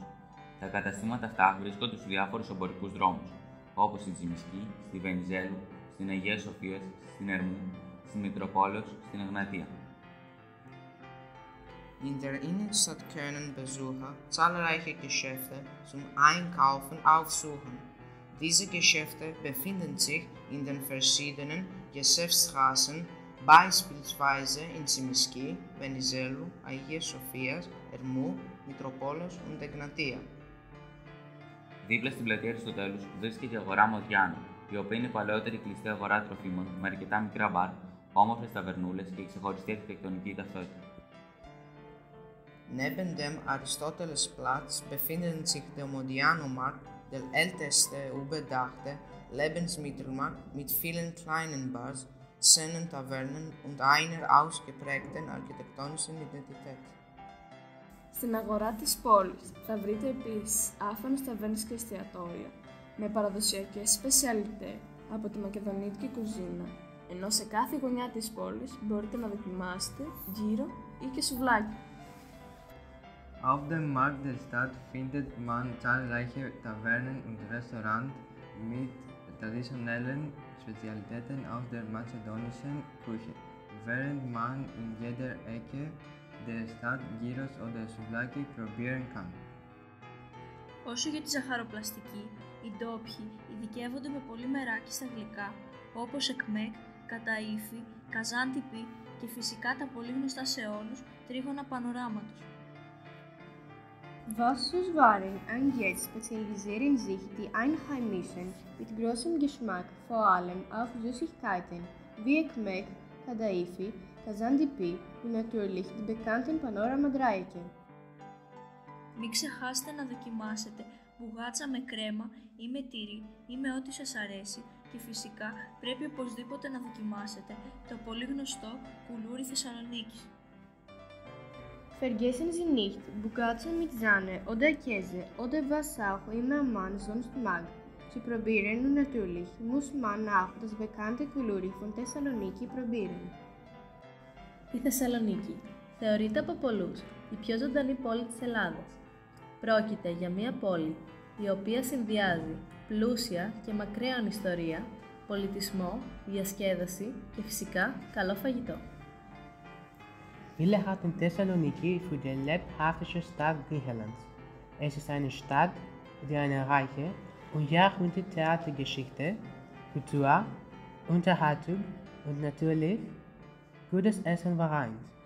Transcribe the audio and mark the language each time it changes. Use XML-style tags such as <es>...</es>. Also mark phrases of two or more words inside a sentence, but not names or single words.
<el>Τα καταστήματα αυτά βρίσκονται στους διάφορους εμπορικούς δρόμους, όπως στη Τζιμισκή, στη Βενιζέλου, στην Αγία Σοφία, στην Ερμού, στην Μητροπόλεως, στην Εγνατία.</el> <de>In der Innenstadt können Besucher zahlreiche Geschäfte zum Einkaufen aufsuchen. Diese Geschäfte befinden sich in den verschiedenen Geschäftsstraßen, beispielsweise in Tsimiski, Venizelou, Αγίας Σοφίας, Ερμού, Μητροπόλεως und Εγνατία.</de> <el>Δίπλα στην πλατεία Αριστοτέλους βρίσκεται η αγορά Μοδιάνου, η οποία είναι η παλαιότερη κλειστή αγορά τροφίμων με αρκετά μικρά μπαρ, όμορφες ταβερνούλες και ξεχωριστή αρχιτεκτονική ταυτότητα.</el> <de>Neben dem Aristotelesplatz befinden sich der Modiano-Markt, der älteste überdachte Lebensmittelmarkt mit vielen kleinen Bars, Szenen, Tavernen und einer ausgeprägten architektonischen Identität.</de> <el>Στην αγορά της πόλης θα βρείτε επίσης άφθονες ταβέρνες και εστιατόρια με παραδοσιακές σπεσιαλιτέ από τη μακεδονίτικη κουζίνα, ενώ σε κάθε γωνιά της πόλης μπορείτε να δοκιμάσετε γύρο ή και σουβλάκι.</el> <de>Auf dem Markt der Stadt findet man zahlreiche Tavernen und Restaurants mit traditionellen Spezialitäten aus der mazedonischen Küche, während man in jeder Ecke der Stadt Gyros oder Souvlaki probieren kann.</de> <el>Όσο για τη ζαχαροπλαστική, οι ντόπιοι ειδικεύονται με πολύ μεράκι στα γλυκά, όπως εκμεκ, καταΐφι, καζάντιπι και φυσικά τα πολύ γνωστά σε όλους τρίγωνα πανοράματος.</el> <de>Wasserwaren angeht, spezialisieren sich die Einheimischen mit großem Geschmack vor allem auf Süßigkeiten wie Ekmek, Kadaifi, Kazandipi und natürlich die bekannten Panorama-Dreiecke.</de> <el>Μην ξεχάσετε να δοκιμάσετε μπουγάτσα με κρέμα ή με τυρί ή με ό,τι σας αρέσει και φυσικά πρέπει οπωσδήποτε να δοκιμάσετε το πολύ γνωστό κουλούρι Θεσσαλονίκης.</el> <de>Vergessen Sie nicht, Bougazza mit Sahne oder Käse oder was auch immer man sonst mag zu probieren und natürlich muss man auch das bekannte Kuluri von Thessaloniki probieren.</de> <el>Η Θεσσαλονίκη θεωρείται από πολλούς η πιο ζωντανή πόλη της Ελλάδας. Πρόκειται για μια πόλη η οποία συνδυάζει πλούσια και μακραίων ιστορία, πολιτισμό, διασκέδαση και φυσικά καλό φαγητό.</el> <de>Viele hatten Thessaloniki für die lebhafte Stadt Griechenlands. Es ist eine Stadt, die eine reiche und jahrhunderte Theatergeschichte, Kultur, Unterhaltung und natürlich gutes Essen vereint.</de>